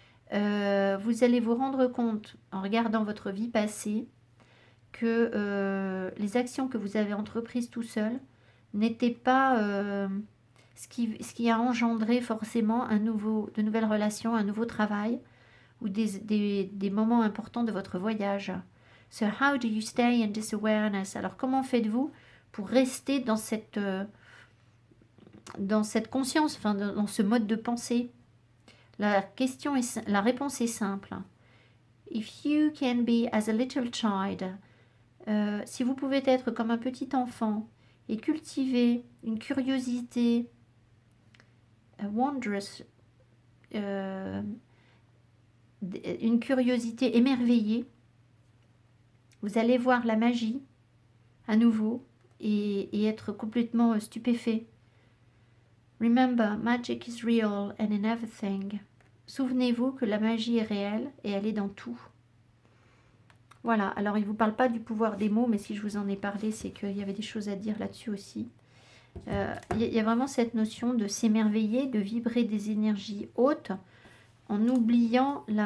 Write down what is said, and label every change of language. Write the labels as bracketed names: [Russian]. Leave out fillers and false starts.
[French] Vous allez vous rendre compte, en regardant votre vie passée, que les actions que vous avez entreprises tout seul n'étaient pas ce qui a engendré forcément de nouvelles relations, un nouveau travail ou des moments importants de votre voyage. [English] So how do you stay in this awareness? [French] Alors comment faites-vous pour rester dans cette conscience, dans ce mode de pensée? La réponse est simple. [English] If you can be as a little child, [French] si vous pouvez être comme un petit enfant et cultiver une curiosité wondrous, une curiosité émerveillée, vous allez voir la magie à nouveau et être complètement stupéfait. [English] Remember, magic is real and in everything. [French] Souvenez-vous que la magie est réelle et elle est dans tout. Voilà, alors il ne vous parle pas du pouvoir des mots, mais si je vous en ai parlé, c'est qu'il y avait des choses à dire là-dessus aussi. Il y a vraiment cette notion de s'émerveiller, de vibrer des énergies hautes, en oubliant